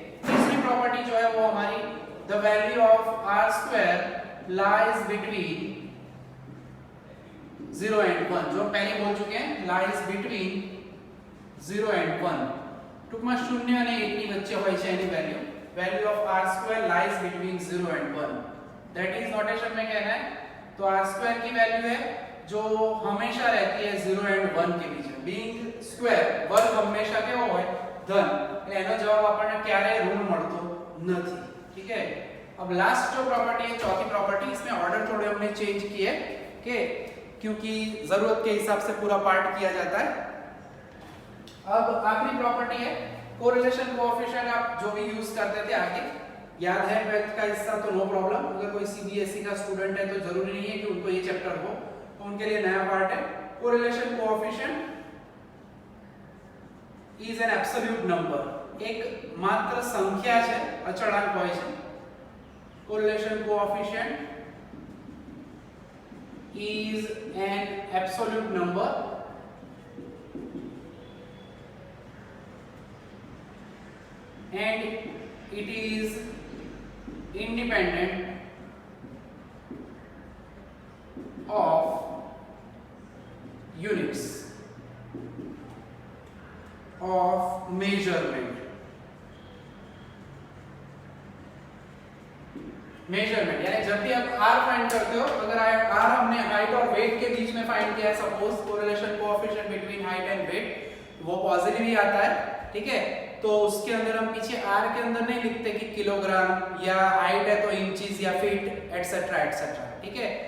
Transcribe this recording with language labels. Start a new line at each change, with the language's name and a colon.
Hindi: तीसरी प्रॉपर्टी जो है वो हमारी
English: the value of R square lies between 0 and 1,
Hindi: जो पहले बोल चुके हैं, लाइज बिटवीन 0 एंड 1,
Gujarati: टूंकમાં 0 અને 1 ની વચ્ચે હોય છે એની
Hindi: value of are square lies between 0 and 1,
English: that is notation
Hindi: में कहना है, तो आर स्क्वायर की वैल्यू है जो हमेशा रहती है 0 एंड 1 के बीच में।
English: being square,
Gujarati: वर्ग हमेशा केવો હોય ધન, એટલે એનો જવાબ આપણને ક્યારે ઋણ મળતો નથી, ठीक है।
Hindi: अब लास्ट जो प्रॉपर्टी है, चौथी प्रॉपर्टी, इसमें ऑर्डर थोड़े हमने चेंज किए, ओके, क्योंकि जरूरत के हिसाब से पूरा पार्ट किया जाता है। अब आखिरी प्रॉपर्टी है कोरिलेशन कोएफिशिएंट। आप जो भी यूज करते थे आगे याद है, 12th का हिस्सा तो नो प्रॉब्लम, अगर कोई सीबीएसई का स्टूडेंट है तो जरूरी नहीं है कि उनको ये चैप्टर हो, तो उनके लिए नया पार्ट है।
Gujarati: Correlation coefficient
English: is an absolute number,
Gujarati: एक मात्र संख्या છે, અચળાંક હોય છે।
English: Correlation coefficient is an absolute number and it is independent of units of measurement।
Hindi: Measurement यानी जब भी आप r फाइंड करते हो, अगर r हमने हाइट और वेट के बीच में फाइंड किया है, suppose correlation coefficient between height and wait, वो पॉजिटिव ही आता है, ठीक है। तो उसके अंदर हम पीछे r के अंदर नहीं लिखते कि किलोग्राम, या हाइट है तो इंचेस या फीट एटसेट्रा एटसेट्रा, ठीक है।